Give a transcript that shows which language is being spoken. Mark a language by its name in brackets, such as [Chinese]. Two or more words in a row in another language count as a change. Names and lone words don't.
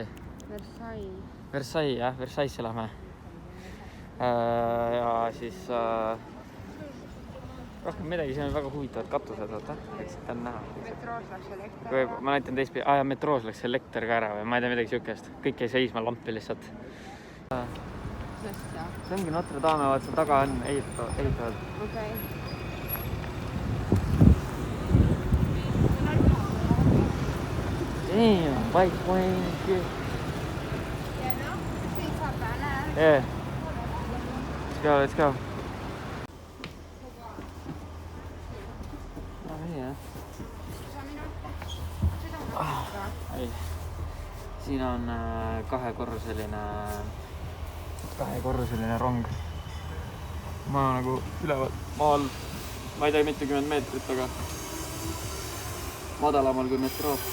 [Estonian] Versailles, jah, Versaillesse lähme. Ja siis rohkem midagi, siin on väga huvitavad katused, vaata. Eks ta on näha. Metroos läks elekter. Ma näitan teist, metroos läks elekter ka ära või ma ei tea midagi siukest. Kõik jäi seisma lampi lihtsalt. See ongi Notre Dame, vaat seal taga on ehitavad. Okei. [English] Damn, bike plane and shit. Yeah. Let's go. [Estonian] Siin on kahekorruseline rong. Ma nagu üleval maal, ma ei tea, mitukümmend meetrit, aga madalamal kui metroo.